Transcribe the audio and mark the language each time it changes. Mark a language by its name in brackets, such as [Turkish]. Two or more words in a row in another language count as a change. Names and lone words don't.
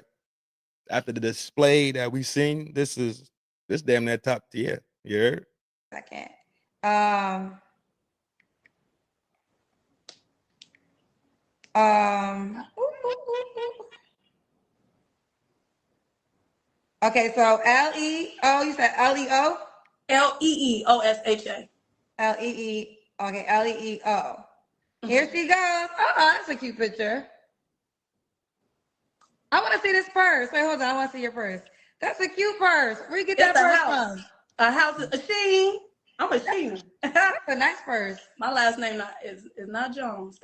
[English] After the display that we seen, this damn near top tier. You heard? Second. Okay, so L-E-O, you said L-E-O? Leeosha. L-E-E, okay, L-E-E-O. Here she goes. Oh, that's a cute picture. I want to see this purse. Wait, hold on. I want to see your purse. That's a cute purse. Where you get that purse from? A house, a Sheen. I'm a Sheen. That's a nice purse. My last name is not Jones.